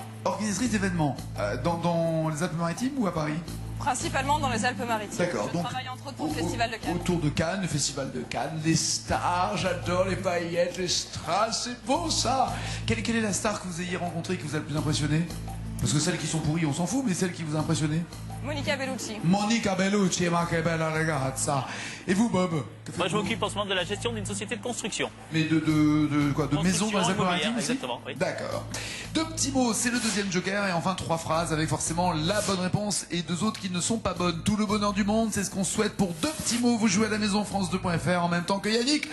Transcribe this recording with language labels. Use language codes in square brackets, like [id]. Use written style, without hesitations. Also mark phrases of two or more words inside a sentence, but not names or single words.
[fr] Organisatrice d'événements. Dans les Alpes-Maritimes ou à Paris? principalement dans les Alpes-Maritimes. D'accord, Je donc travaille entre autres pour le Festival de Cannes. autour de Cannes, le Festival de Cannes, les stars, j'adore les paillettes, les strass, c'est beau ça. Quelle est la star que vous ayez rencontrée qui vous a le plus impressionné? Parce que celles qui sont pourries, on s'en fout, mais celle qui vous a impressionné? Monica Bellucci. [it] Monica Bellucci, ma che bella ragazza. [fr] Et vous, Bob? Moi, je m'occupe en ce moment de la gestion d'une société de construction. Mais de quoi? De maison dans les Alpes-Maritimes aussi? Exactement, oui. D'accord. Deux petits mots, c'est le deuxième joker. Et enfin, trois phrases avec forcément la bonne réponse et deux autres qui ne sont pas bonnes. Tout le bonheur du monde, c'est ce qu'on souhaite pour deux petits mots. Vous jouez à la maison France2.fr en même temps que Yannick.